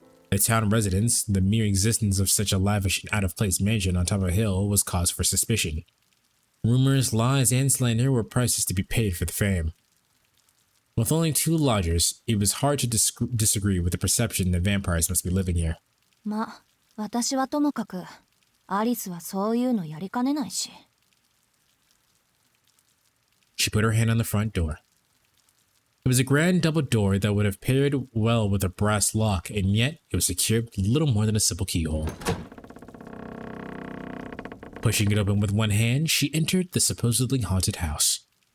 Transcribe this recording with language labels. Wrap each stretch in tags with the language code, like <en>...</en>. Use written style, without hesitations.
<en>The town residents, the mere existence of such a lavish and out-of-place mansion on top of a hill was cause for suspicion. Rumors, lies, and slander were prices to be paid for the fame. With only 2 lodgers, it was hard to disagree with the perception that vampires must be living here.</en> <ja>ま、私はともかく、アリスはそういうのやりかねないし。</ja> <en>She put her hand on the front door. It was a grand double door that would have paired well with a brass lock, and yet it was secured with little more than a simple keyhole. Pushing it open with one hand, she entered the supposedly haunted house.</en>